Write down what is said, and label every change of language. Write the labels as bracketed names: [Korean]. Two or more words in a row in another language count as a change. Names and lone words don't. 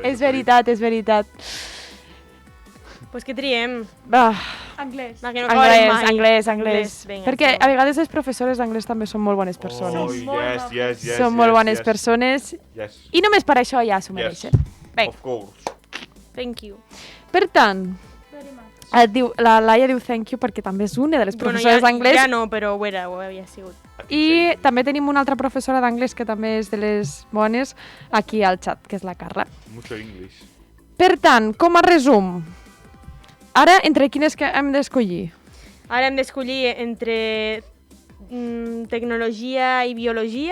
[Catalan] És això veritat, és veritat. Pues què triem? Ah, Anglès. Va, que no acabarem mai. anglès. Vinga, Perquè som. a vegades les professores d'anglès també són molt bones persones. Oh, Són [English] yes. [Catalan] Són molt bones persones [English] Yes. [Catalan] i només per això ja s'ho mereixen. Vinga. [English] Of course. Thank you. [Catalan] Per tant, [English] Very much. [Catalan] la Laia diu [English] thank you [Catalan] perquè també és una de les professores d'anglès Ja no, però ho havia sigut. i també tenim una altra professora d'anglès que també és de les bones aquí al xat, que és la Carla. [Spanish] Mucho English. [Catalan] Per tant, com a resum, ara entre quines que hem d'escollir? Ara hem d'escollir entre tecnologia i biologia.